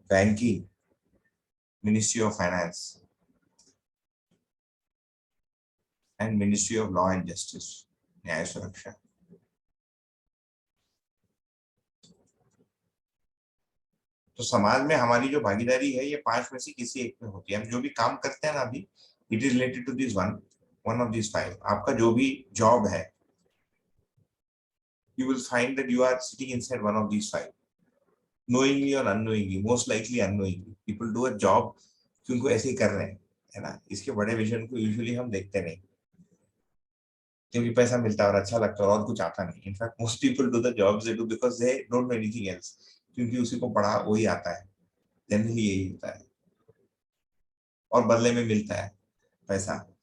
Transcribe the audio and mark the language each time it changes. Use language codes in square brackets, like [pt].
[hi] Banking, ministry of finance and ministry of law and justice, न्याय सुरक्षा। तो समाज में हमारी जो भागीदारी है ये 5 में से किसी एक में होती है। हम जो भी काम करते हैं ना अभी, [en] It is related to this one of this 5। [hi] आपका जो भी जॉब है, [en] you will find that you are sitting inside one of these 5, knowingly or unknowingly, most likely unknowingly people do a job [hi] क्योंकि ऐसे ही कर रहे हैं, है ना। इसके बड़े विजन को यूजुअली हम देखते नहीं, क्योंकि पैसा मिलता है और अच्छा लगता है और कुछ आता नहीं। [en] in fact most people do the jobs they do because they don't know anything else, [hi] क्योंकि उसी को पढ़ा वही आता है, जनरली यही होता है, और बदले में मिलता है पैसा।